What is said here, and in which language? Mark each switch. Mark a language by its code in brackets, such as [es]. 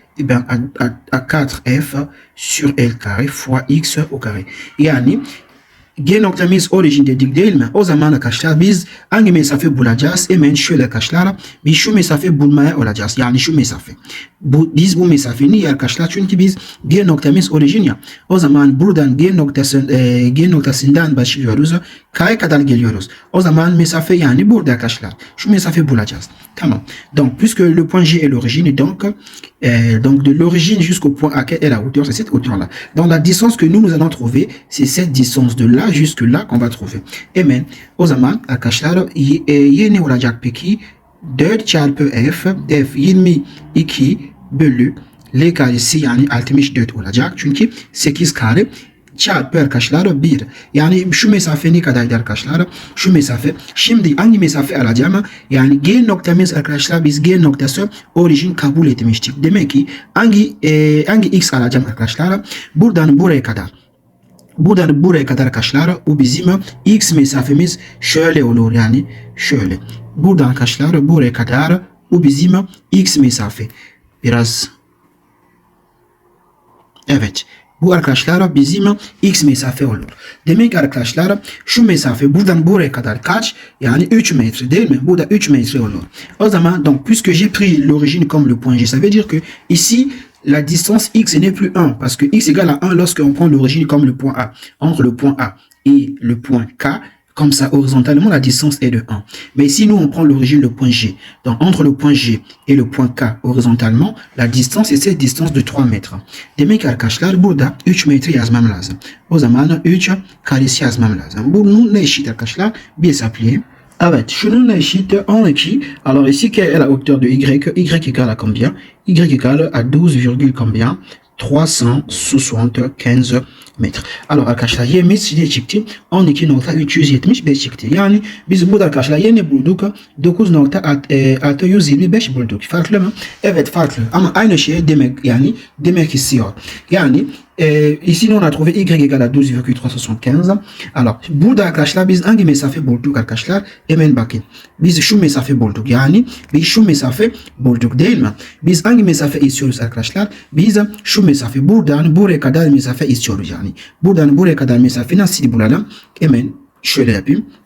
[fr] Eh bien, à 4F sur L carré fois X au carré. [tr] Yani G noktamız orijin dedik değil mi? O zaman arkadaşlar biz hangi mesafe bulacağız? Hemen şöyle arkadaşlar biz şu mesafe bulmaya olacağız. Yani şu mesafe. Biz bu mesafe niye arkadaşlar? Çünkü biz G noktamız orijin ya. O zaman buradan G noktasından başlıyoruz. K'ya kadar geliyoruz. O zaman mesafe yani burada arkadaşlar. Şu mesafe bulacağız. Tamam. [fr] Donc puisque le point G est l'origine, donc de l'origine jusqu'au point A, quelle est la hauteur? C'est cette hauteur-là. Donc la distance que nous allons trouver, c'est cette distance de là jusque là qu'on va trouver. [tr] Hemen o zaman arkadaşlar yeni olacak peki 4 çarpı F 22 bölü L karesi yani 64 olacak. Çünkü 8 kare çarpı arkadaşlar 1. Yani şu mesafe ne kadardı arkadaşlar? Şu mesafe. Şimdi hangi mesafe alacağım? Yani G noktamız arkadaşlar biz G noktası orijin kabul etmiştik. Demek ki hangi X alacağım arkadaşlar? Buradan buraya kadar. Buradan buraya kadar arkadaşlar o bizim X mesafemiz şöyle olur yani şöyle. Buradan arkadaşlar buraya kadar o bizim X mesafe. Biraz evet. Bu arkadaşlar bizim X mesafe olur. Demek ki arkadaşlar şu mesafe buradan buraya kadar kaç? Yani 3 metre değil mi? Burada 3 metre olur. O zaman [fr] donc puisque j'ai pris l'origine comme le point G, ça veut dire que ici la distance X n'est plus 1 parce que X égale à 1 lorsqu'on prend l'origine comme le point A. Entre le point A et le point K, comme ça, horizontalement, la distance est de 1. Mais si nous, on prend l'origine, le point G, donc entre le point G et le point K, horizontalement, la distance est cette distance de 3 metres. [tr] Demek arkadaşlar burada 3 metre yazmam lazım. O zaman 3 karesi yazmam lazım. Bunun ne eşit arkadaşlar? Bir hesaplayayım. Evet, şununla eşit 12. [fr] Alors ici, quelle est la hauteur de Y? Y égale à combien? Y égale à 12, combien? 375 metre. [tr] Alors arkadaşlar y'miz ne çıktı? 12.375 çıktı. Yani biz burada arkadaşlar yeni bulduk. 9.625 bulduk. Farklı mı? Evet farklı. Ama aynı şey demek istiyor. [fr] Yani ici on a trouvé Y égale à 12,375. [tr] Alors burada arkadaşlar biz hangi mesafe bulduk arkadaşlar? Hemen bakın. Biz şu mesafe bulduk. Yani biz şu mesafe bulduk değil mi? Biz hangi mesafe istiyoruz arkadaşlar? Biz şu mesafe buradan buraya kadar mesafe istiyoruz yani. Buradan buraya kadar mesafe nasıl bulalım? Hemen şöyle yapayım.